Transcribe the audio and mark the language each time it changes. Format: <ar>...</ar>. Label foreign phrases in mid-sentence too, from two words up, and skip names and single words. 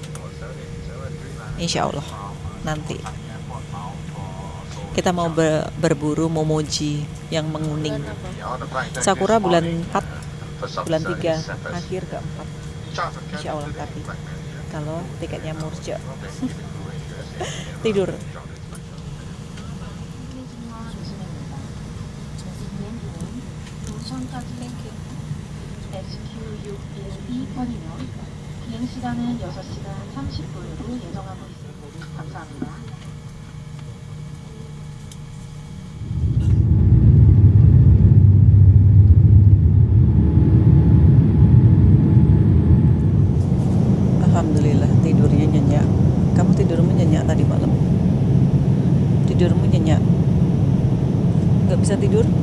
<ar>إن شاء الله</ar> <id>nanti kita mau berburu momoji yang menguning. Sakura bulan 4, bulan 3, akhir ke-4</id> <ar>إن شاء الله.</ar> <id>Tapi kalau tiketnya murca tidur.</id> <ko>비행 시간은 6시간 30분으로 예정하고 있습니다. 감사합니다.</ko> <id>Alhamdulillah tidurnya nyenyak. Kamu tidurmu nyenyak tadi malam? Tidurmu nyenyak? Gak bisa tidur?</id>